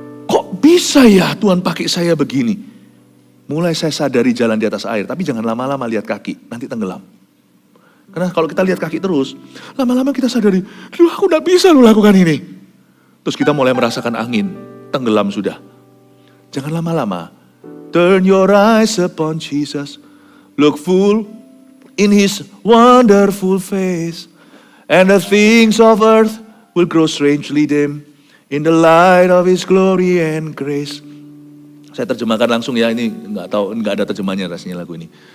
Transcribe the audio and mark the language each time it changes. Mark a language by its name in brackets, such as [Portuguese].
[Indonesian] Kok bisa ya Tuhan pakai saya begini? Mulai saya sadari jalan di atas air, tapi jangan lama-lama lihat kaki, nanti tenggelam. Karena kalau kita lihat kaki terus, lama-lama kita sadari, loh aku gak bisa lakukan ini. Terus kita mulai merasakan angin, tenggelam sudah. Jangan lama-lama. [English] Turn your eyes upon Jesus, look full in His wonderful face, and the things of earth will grow strangely dim In the light of His glory and grace. [Indonesian] Saya terjemahkan langsung ya, ini nggak ada terjemahnya rasanya lagu ini.